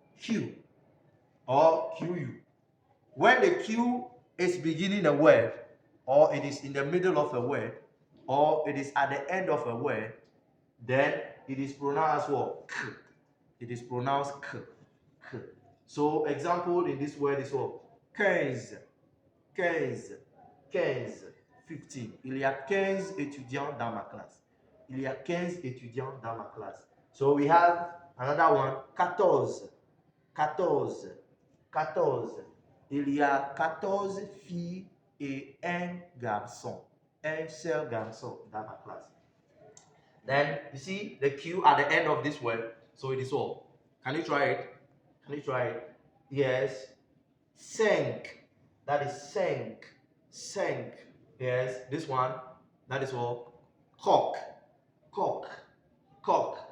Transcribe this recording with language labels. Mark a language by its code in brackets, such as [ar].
[en] Q or QU. When the Q is beginning a word, or it is in the middle of a word, or it is at the end of a word, then it is pronounced what? K. It is pronounced K. K. So, example in this word is what? 15. 15. 15. 15. [fr] Il y a 15 étudiants dans ma classe. Il y a 15 étudiants dans ma classe. [en] So we have another one, 14. 14. 14. [fr] Il y a 14 filles et un garçon. Un seul garçon dans ma classe. [en] Then you see the Q at the end of this word. So it is all. Can you try it? Can you try it? Yes. 5. That is 5. 5. Yes. This one. That is all. Cock. Cock. Cock.